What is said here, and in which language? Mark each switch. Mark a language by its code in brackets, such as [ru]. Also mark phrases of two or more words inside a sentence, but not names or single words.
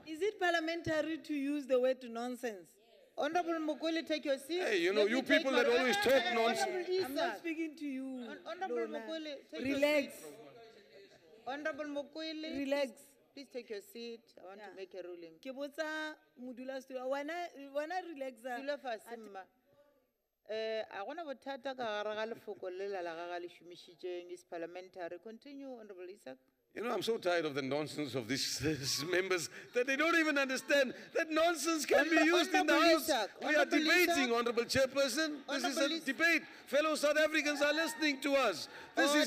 [en] Is it parliamentary to use the word nonsense? Honorable Mukwele, take your seat. Hey, you know, Let you me take people my- that always talk Honorable nonsense. I'm not Isaac. speaking to you. Honorable Lona. Mukwele, take Relax. your seat. Honorable Mukwele, Relax. please take your seat. I want to make a ruling. [nso] Ke botsa modulasetulo, wena relaxa. Dula fatshe, mma. A gona bothata ka gare ga lefoko le la ga le šomišitšeng [en] is parliamentary. Continue, Honorable Isaac. You know, I'm so tired of the nonsense of these members that they don't even understand that nonsense can be used in the Honorable House. Isaac, We are Honorable debating, Isaac. Honorable Chairperson. This is a debate. Fellow South Africans are listening to us. This is,